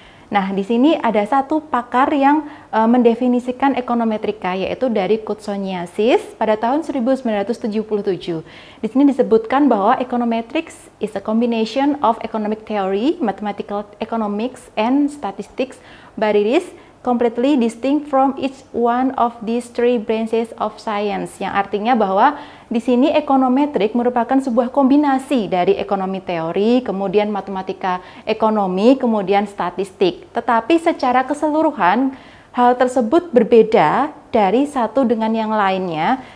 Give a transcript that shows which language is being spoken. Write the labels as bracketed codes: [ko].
[id] Nah, di sini ada satu pakar yang mendefinisikan ekonometrika, yaitu dari Kutsoniasis pada tahun 1977. Di sini disebutkan bahwa [en] econometrics is a combination of economic theory, mathematical economics, and statistics, but it is completely distinct from each one of these three branches of science. [id] Yang artinya bahwa di sini ekonometrik merupakan sebuah kombinasi dari ekonomi teori, kemudian matematika ekonomi, kemudian statistik. Tetapi secara keseluruhan hal tersebut berbeda dari satu dengan yang lainnya.